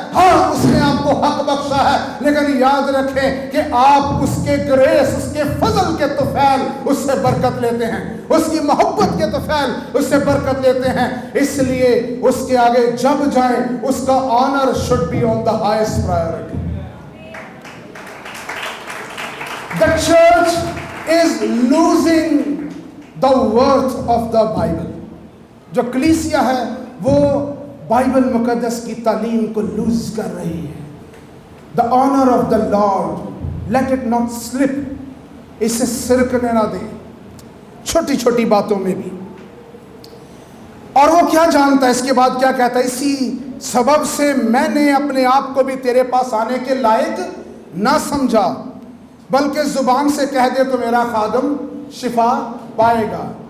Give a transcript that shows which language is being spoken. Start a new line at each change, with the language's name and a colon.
Urdu: ہاں اس نے آپ کو حق بخشا ہے، لیکن یاد رکھیں کہ آپ اس کے گریس، اس کے فضل کے طفیل اس سے برکت لیتے ہیں، اس کی محبت کے طفیل اس سے برکت لیتے ہیں، اس لیے اس کے آگے جب جائیں اس کا owner
English: should be on the highest priority. The church is losing the worth of the Bible.
Urdu: جو کلیسیا ہے وہ بائبل مقدس کی تعلیم کو لوز کر رہی ہے.
English: The honor of the Lord, let it not slip.
Urdu: اسے سرکنے نہ دیں چھوٹی چھوٹی باتوں میں بھی. اور وہ کیا جانتا ہے اس کے بعد کیا کہتا ہے؟ اسی سبب سے میں نے اپنے آپ کو بھی تیرے پاس آنے کے لائق نہ سمجھا، بلکہ زبان سے کہہ دے تو میرا خادم شفا پائے گا.